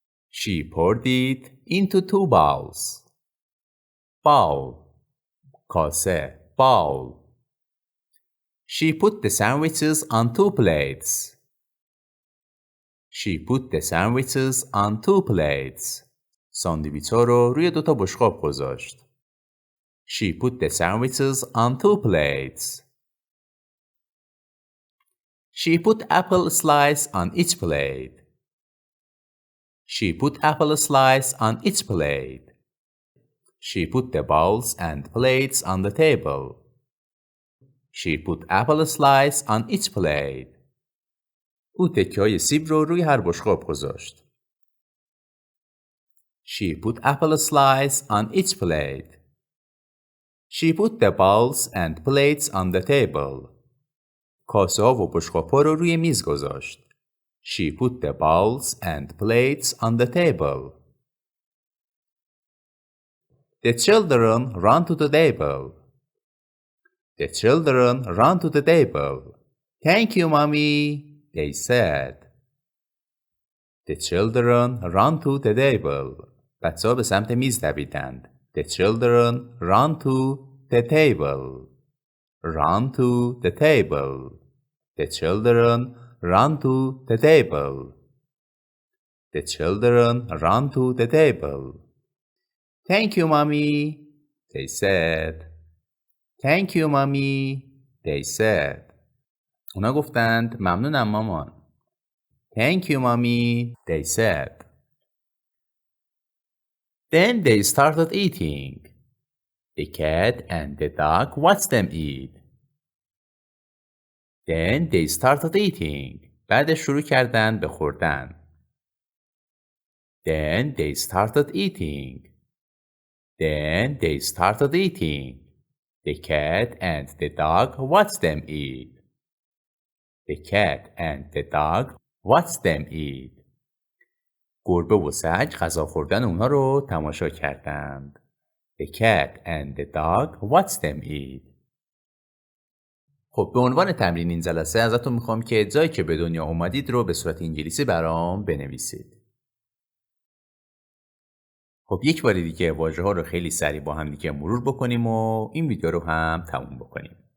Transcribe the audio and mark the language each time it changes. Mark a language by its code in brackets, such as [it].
[en] She poured it into 2 bowls. Bowl. [fa] کاسه. [en] Bowl. She put the sandwiches on 2 plates. She put the sandwiches on 2 plates. [fa] ساندویچ‌ها رو روی 2 تا بشقاب گذاشت. [en] She put the sandwiches on 2 plates. She put apple slice on each plate. She put apple slice on each plate. She put the bowls and plates on the table. She put apple slice on each plate. [fa] او تکه‌های سیب رو روی هر بشقاب گذاشت. [en] She put apple slice on each plate. She put the bowls and plates on the table. [fa] کاسه ها و بشقاب‌ها رو روی میز گذاشت. [en] She put the bowls and plates on the table. The children ran to the table. The children ran to the table. Thank you, mommy, they said. The children ran to the table. [fa] بچه‌ها به سمت میز دویدند. [en] The children ran to the table. Run to the table. The children run to the table. The children run to the table. Thank you, mommy, they said. Thank you, mommy, they said. [fa] اونا گفتند ممنونم مامان. [en] Thank you, mommy, they said. Then they started eating. The cat and the dog watched them eat. Then they started eating. [fa] بعد شروع کردن به خوردن. [en] Then they started eating. Then they started eating. The cat and the dog watched them eat. The cat and the dog watched them eat. [fa] گربه و سگ غذا خوردن اونها رو تماشا کردند. [en] The cat and the dog watched them eat. [fa] خب به عنوان تمرین این جلسه ازتون میخوام که جایی که به دنیا اومدید رو به صورت انگلیسی برام بنویسید. خب یک بار دیگه واژه ها رو خیلی سریع با هم دیگه مرور بکنیم و این ویدیو رو هم تموم بکنیم.